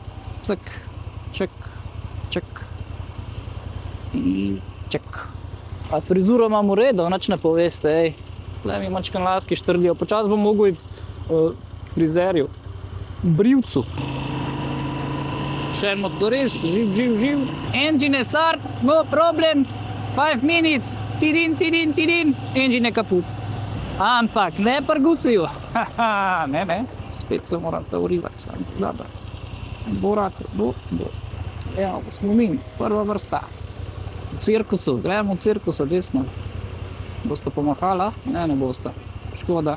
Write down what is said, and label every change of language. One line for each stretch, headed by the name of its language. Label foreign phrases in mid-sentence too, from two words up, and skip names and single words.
Slovenian: Ček. Ček. A frizuro imam v redu, nič ne poveste, Tle mi mačkan laski štrlijo. Počas bom mogel frizerju. Brivcu. Še en motorist, živ.
English: Engine start, no problem.
Slovenian: 5 minutes, tidin. Engine je kaput. Ampak ne pri Guciju. Ne. Spet se moram to urivati. Dobro. Bo. Evo, smo mi, prva vrsta. V cirkusu, gremo v cirkusu, desno. Boste pomahala? Ne boste. Škoda.